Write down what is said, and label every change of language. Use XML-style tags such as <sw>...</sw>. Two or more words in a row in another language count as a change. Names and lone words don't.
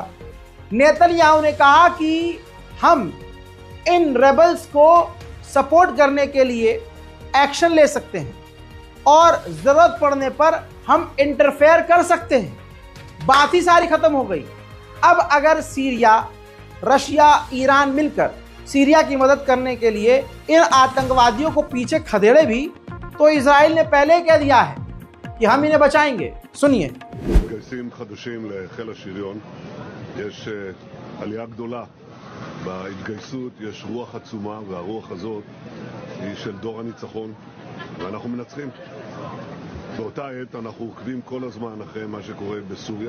<hi>नेतन्याहू ने कहा कि हम इन रेबल्स को सपोर्ट करने के लिए एक्शन ले सकते हैं और जरूरत पड़ने पर हम इंटरफेयर कर सकते हैं। बात ही सारी खत्म हो गई। अब अगर सीरिया, रशिया, ईरान मिलकर सीरिया की मदद करने के लिए इन आतंकवादियों को पीछे खदेड़े भी, तो इजराइल ने पहले कह दिया है कि हम इन्हें बचाएंगे। सुनिए।</hi> <he>מתגייסים חדשים לחיל השריון. יש עלייה גדולה בהתגייסות, יש רוח עצומה, והרוח הזאת היא של דור הניצחון, ואנחנו מנצחים. באותה עת אנחנו עוקבים כל הזמן אחרי מה שקורה בסוריה.</he>